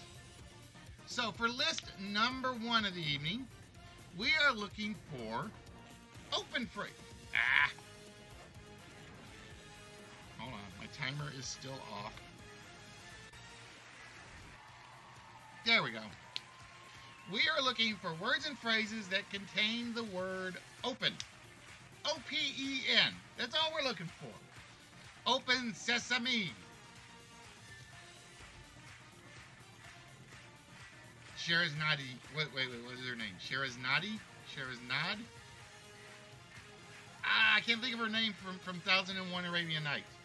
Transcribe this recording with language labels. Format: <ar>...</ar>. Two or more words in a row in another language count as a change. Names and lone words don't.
<en>So for list number 1 of the evening, we are looking for open phrase. Hold on, my timer is still off. There we go. We are looking for words and phrases that contain the word open. O-P-E-N. That's all we're looking for. Open sesame. Shahrazadi. Wait, what is her name? Shahrazadi? Shahraznad? I can't think of her name from 1001 Arabian Nights.</en>